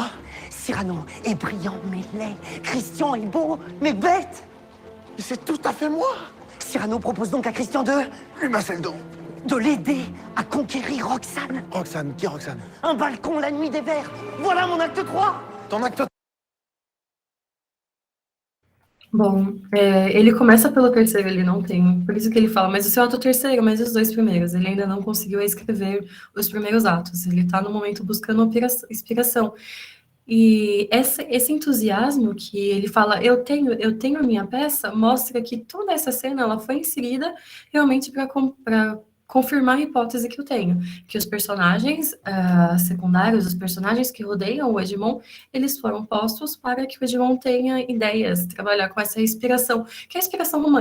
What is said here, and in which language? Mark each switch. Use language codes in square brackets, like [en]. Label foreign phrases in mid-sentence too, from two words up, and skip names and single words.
[fr] Cyrano est brillant mais laid. Christian est beau mais bête. C'est tout à fait moi. Cyrano propose donc à Christian Lui masser le dos. de l'aider à conquérir Roxane. Roxane, qui est Roxane? Un balcon la nuit des vers. Voilà mon acte 3. Ton acte. [pt] Bom, ele começa pelo terceiro, ele não tem, por isso que ele fala, mas o seu ato terceiro, mas os dois primeiros, ele ainda não conseguiu escrever os primeiros atos, ele tá no momento buscando inspiração. E esse entusiasmo que ele fala, eu tenho a minha peça, mostra que toda essa cena, ela foi inserida realmente para confirmar a hipótese que eu tenho, que os personagens secundários, os personagens que rodeiam o Edmond, eles foram postos para que o Edmond tenha ideias, trabalhar com essa inspiração, que é a inspiração romântica.